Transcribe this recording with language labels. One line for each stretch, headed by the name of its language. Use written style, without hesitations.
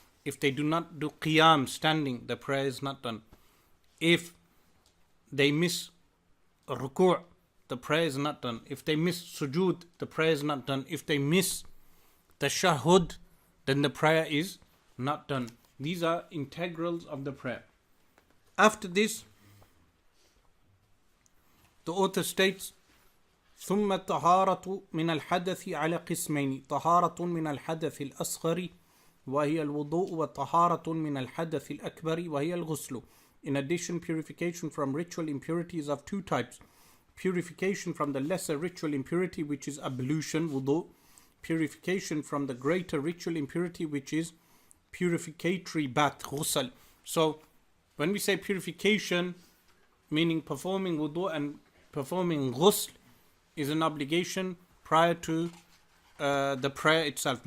English: If they do not do qiyam, standing, the prayer is not done. If they miss ruku', the prayer is not done. If they miss sujood, the prayer is not done. If they miss tashahhud, then the prayer is not done. These are integrals of the prayer. After this, the author states,
Arabic: ثم الطهارة من الحدث على قسمين، طهارة من الحدث الأصغر وهي الوضوء وطهارة من الحدث الأكبر وهي الغسل.
English: In addition, purification from ritual impurity is of 2 types. Purification from the lesser ritual impurity, which is ablution, wudu. Purification from the greater ritual impurity, which is purificatory bath, ghusl. So, when we say purification, meaning performing wudu and performing ghusl, is an obligation prior to the prayer itself.